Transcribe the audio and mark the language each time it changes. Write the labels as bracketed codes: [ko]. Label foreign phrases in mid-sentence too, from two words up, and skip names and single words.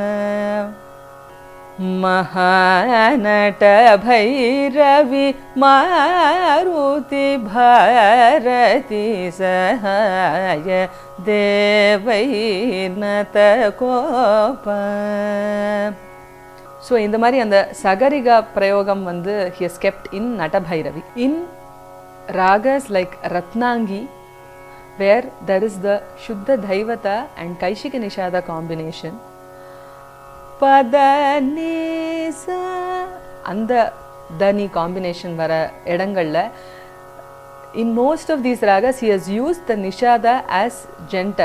[sa] महानट भैरवी मारुति भारती सहाय देवैर्नत कोप. [ta] So இந்த மாதிரி அந்த சகரிகா பிரயோகம் வந்து [en] he has kept in Nata Bhairavi. In ragas like Ratnangi, where there is the Shuddha Dhaivata and Kaishika Nishada combination, Padanisa, [ta] அந்த dani combination vara edangalla, [en] in most of these ragas he has used the nishada as janta.